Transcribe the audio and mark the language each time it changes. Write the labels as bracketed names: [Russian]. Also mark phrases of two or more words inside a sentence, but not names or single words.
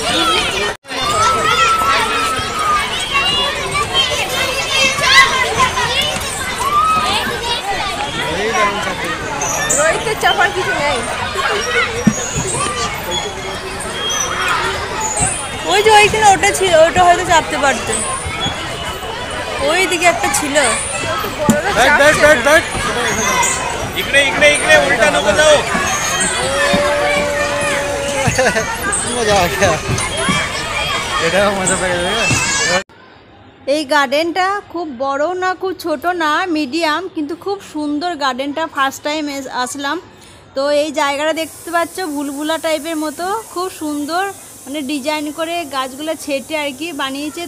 [Bangla] রোহিতের চাপার কিছু নেই। ওই যে ওইখানে ওটা ছিল, ওটা হয়তো চাপতে পারতো, ওই দিকে একটা ছিল। [Marathi] इकडे इकडे इकडे उलटा नको जाऊ। [Hindi] मजा आ गया, [Bangla] এটা মজা পেয়ে যাবে। এই গার্ডেনটা খুব বড় না, খুব ছোট না, মিডিয়াম, কিন্তু খুব সুন্দর গার্ডেনটা। [English] first time [Bangla] আসলাম তো এই জায়গাটা দেখতে পাচ্ছ ভুলভুলা টাইপের মতো, খুব সুন্দর, মানে ডিজাইন করে গাছগুলো ছেটে আর কি বানিয়েছে।